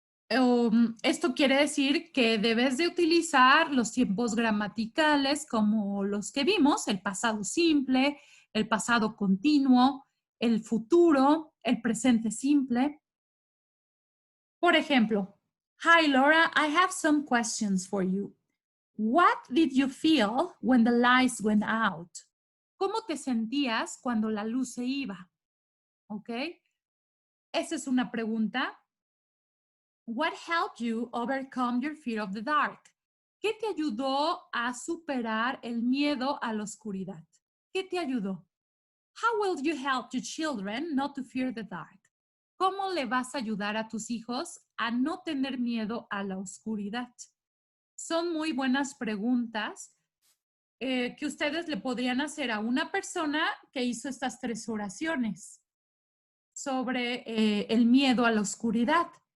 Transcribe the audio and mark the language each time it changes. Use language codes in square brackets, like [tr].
[es] Esto quiere decir que debes de utilizar los tiempos gramaticales como los que vimos, el pasado simple, el pasado continuo, el futuro, el presente simple. Por ejemplo, [en] hi Laura, I have some questions for you. What did you feel when the lights went out? [es] ¿Cómo te sentías cuando la luz se iba? ¿Ok? Esa es una pregunta. [en] What helped you overcome your fear of the dark? [es] ¿Qué te ayudó a superar el miedo a la oscuridad? ¿Qué te ayudó? [en] How will you help your children not to fear the dark? [es] ¿Cómo le vas a ayudar a tus hijos a no tener miedo a la oscuridad? Son muy buenas preguntas que ustedes le podrían hacer a una persona que hizo estas 3 oraciones sobre el miedo a la oscuridad.